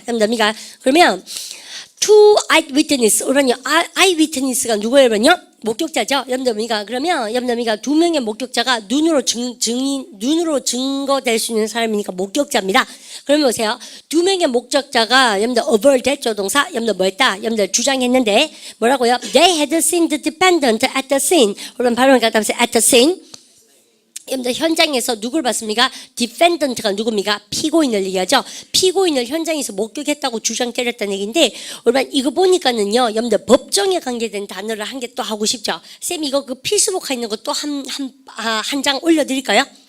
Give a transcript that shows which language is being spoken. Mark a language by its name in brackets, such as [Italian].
[Korean] 여러분들 그러면 [English] two eyewitness [Korean] 그러면요 eyewitness가 누구예요? 여러분요? 목격자죠. 여러분들 그러면 여러분들 2명의 목격자가 눈으로 증거될 수 있는 사람이니까 목격자입니다. 그러면 보세요. 2명의 목격자가 여러분들 aver 대조 동사 여러분들 뭐 했다? 여러분들 주장했는데 뭐라고요? [English] They had seen the defendant at the scene. [Korean] 여러분 발음을 갖다 하면서 [English] at the scene. [Korean] 여러분들 현장에서 누굴 봤습니까? 디펜던트가 누굽니까? 피고인을 얘기하죠. 피고인을 현장에서 목격했다고 주장 때렸다는 얘기인데 여러분 이거 보니까는요 여러분들 법정에 관계된 단어를 한 개 또 하고 싶죠. 쌤 이거 그 필수복화 있는 거 또 한 장 올려드릴까요?